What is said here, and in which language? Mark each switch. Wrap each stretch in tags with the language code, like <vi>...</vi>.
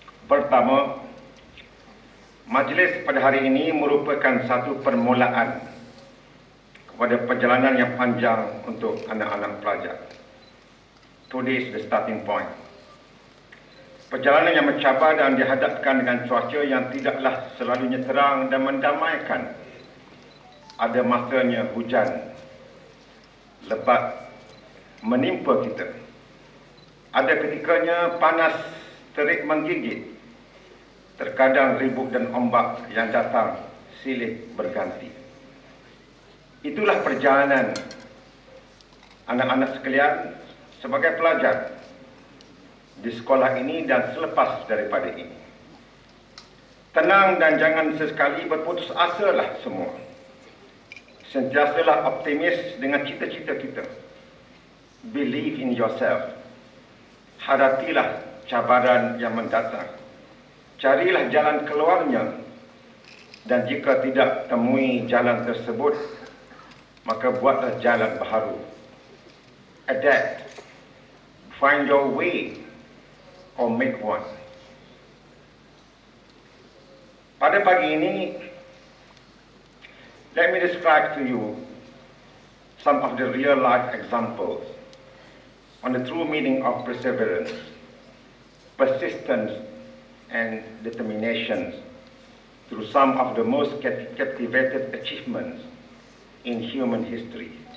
<ms>Pertama, majlis pada hari ini merupakan satu permulaan kepada perjalanan yang panjang untuk anak-anak pelajar.</ms> <en>Today is the starting point.</en> <ms>Perjalanan yang mencabar dan dihadapkan dengan cuaca yang tidaklah selalunya terang dan mendamaikan. Ada masanya hujan lebat menimpa kita. Ada ketikanya panas terik menggigit. Terkadang ribut dan ombak yang datang silih berganti. Itulah perjalanan anak-anak sekalian sebagai pelajar di sekolah ini dan selepas daripada ini. Tenang dan jangan sesekali berputus asalah semua. Sentiasalah optimis dengan cita-cita kita.</ms> <en>Believe in yourself.</en> <ms>Hadapilah cabaran yang mendatang. Carilah jalan keluarnya. Dan jika tidak temui jalan tersebut, maka buatlah jalan baharu.</ms> <en>Adapt. Find your way or make one.</en> <ms>Pada pagi ini,</ms> <en>let me describe to you some of the real-life examples on the true meaning of perseverance, persistence, and determination through some of the most captivated achievements in human history.</en>